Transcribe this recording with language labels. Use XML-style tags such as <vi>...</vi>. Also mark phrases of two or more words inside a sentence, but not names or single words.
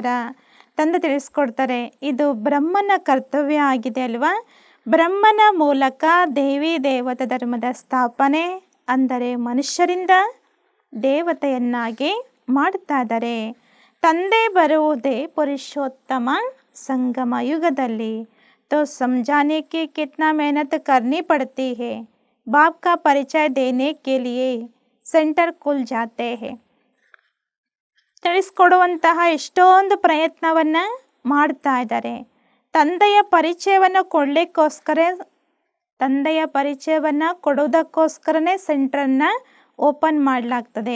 <kn>ತಂದೆ ತಿಳಿಸ್ಕೊಡ್ತಾರೆ ಇದು ಬ್ರಹ್ಮನ ಕರ್ತವ್ಯ ಆಗಿದೆ ಅಲ್ವಾ? ಬ್ರಹ್ಮನ ಮೂಲಕ ದೇವಿ ದೇವತಾ ಧರ್ಮದ ಸ್ಥಾಪನೆ ಅಂದರೆ ಮನುಷ್ಯರಿಂದ ದೇವತೆಯನ್ನಾಗಿ ಮಾಡ್ತಾ ಇದ್ದಾರೆ. ತಂದೆ ಬರುವುದೇ ಪುರುಷೋತ್ತಮ ಸಂಗಮ ಯುಗದಲ್ಲಿ.</kn> <hi>तो समझाने की कितना मेहनत करनी पड़ती है. बाप का परिचय देने के लिए सेंटर खुल जाते हैं.</hi> <kn>ತಿಳಿಸ್ಕೊಡುವಂತಹ ಎಷ್ಟೊಂದು ಪ್ರಯತ್ನವನ್ನು ಮಾಡ್ತಾ ಇದ್ದಾರೆ. ತಂದೆಯ ಪರಿಚಯವನ್ನು ಕೊಡೋದಕ್ಕೋಸ್ಕರನೇ ಸೆಂಟರನ್ನು ಓಪನ್ ಮಾಡಲಾಗ್ತದೆ.</kn>